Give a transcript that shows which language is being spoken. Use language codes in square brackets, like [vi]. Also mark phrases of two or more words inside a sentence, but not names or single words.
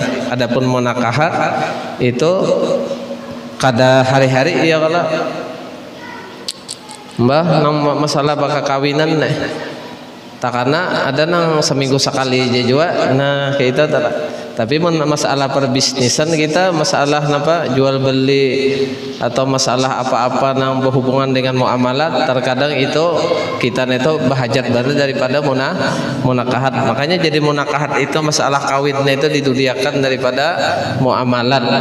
[bjn] Adapun munakahat itu kada hari-hari ya kalau mbah nang masalah bakal kawinan nih. Tak karena ada nang seminggu sekali aja juga. Nah kita tapi masalah perbisnisan kita, masalah apa jual beli atau masalah apa-apa yang berhubungan dengan muamalat, terkadang itu kita itu bahajat banget daripada munakahat. Makanya jadi munakahat itu masalah kawinnya itu diduliakan daripada muamalat.